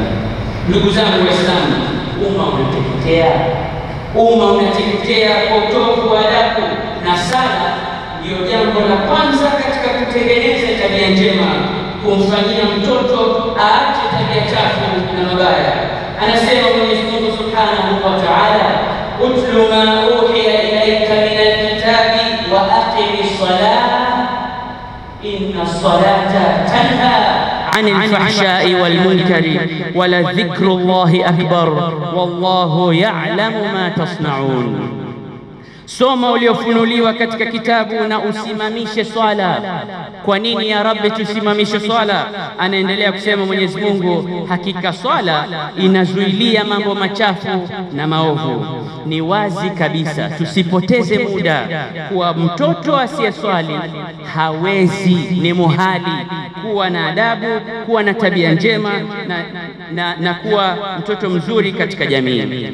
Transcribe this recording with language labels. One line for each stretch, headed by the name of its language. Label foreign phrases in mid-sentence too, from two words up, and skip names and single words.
Swahili: Ndugu zangu Waislamu, umma unateketea kwa utovu wa adabu, na sala ndiyo jambo la kwanza katika kutengeneza tabia njema, kumfanyia mtoto aache tabia chafu na mabaya. Anasema Mwenyezi Mungu
Arabic: سبحانه وتعالى، اتل ما أوحي إليك من الكتاب وأقم الصلاة إن الصلاة تنهى عن الفحشاء والمنكر ولذكر الله أكبر والله يعلم ما تصنعون.
Swahili: Soma uliofunuliwa katika kitabu na usimamishe swala. Kwa nini
Arabic: يا رب
Swahili: tusimamishe swala? Anaendelea kusema Mwenyezi Mungu, hakika swala inazuilia mambo machafu na maovu. Ni wazi kabisa, tusipoteze muda kuwa mtoto asiyeswali hawezi, ni muhali kuwa na adabu, kuwa na tabia njema na kuwa mtoto mzuri katika jamii.